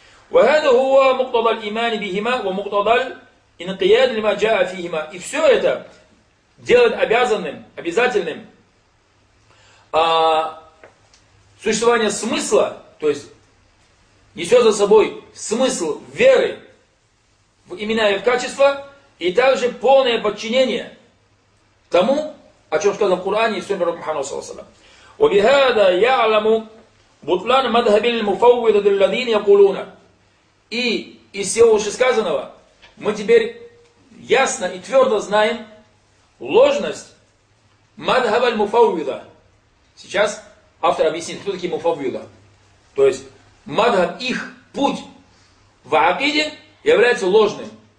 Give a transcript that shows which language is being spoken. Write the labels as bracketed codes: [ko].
[ar] وَهَذَا هُوَ مُقْتَضَى الْإِمَانِ بِهِمَا وَمُقْتَضَى [ru] И все это делает обязательным существование смысла, то есть несет за собой смысл веры в имена и в качества, и также полное подчинение тому, о чем сказано в Коране и в Сунне пророка Мухаммада саллаллаху алейхи ва саллям. [ar] وبهذا يعلم بطلان مذهب المفوض الذين يقولون. [ru] И из всего вышесказанного мы теперь ясно и твердо знаем ложность мадхаба аль-муфаввида. Сейчас автор объяснит, кто такие муфаввида. То есть мадхаб, их путь в акиде является ложным.